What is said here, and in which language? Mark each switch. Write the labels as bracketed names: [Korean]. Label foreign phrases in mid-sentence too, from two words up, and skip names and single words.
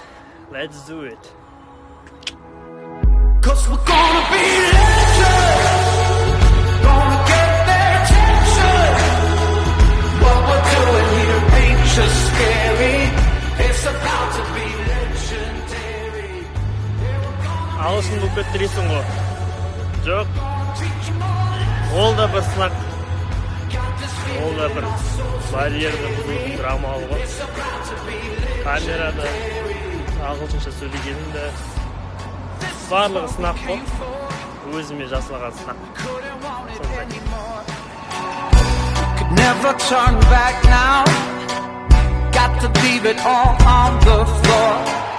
[English] Let's do it. 'Cause we're gonna be legends, gonna get their attention. What we're doing here ain't just scary, it's about to be legendary. [Kazakh] Алышын болып кетіресің ғой. Жоқ. Ол да бір сынақ. Ол да бір барьерді бұзудың амалы ғой. Камерада ағылшынша сөйлегенім де барлығы сынақ қой. Өзіме жасалған сынақ. [English] Could never turn back now, got to leave it all on the floor.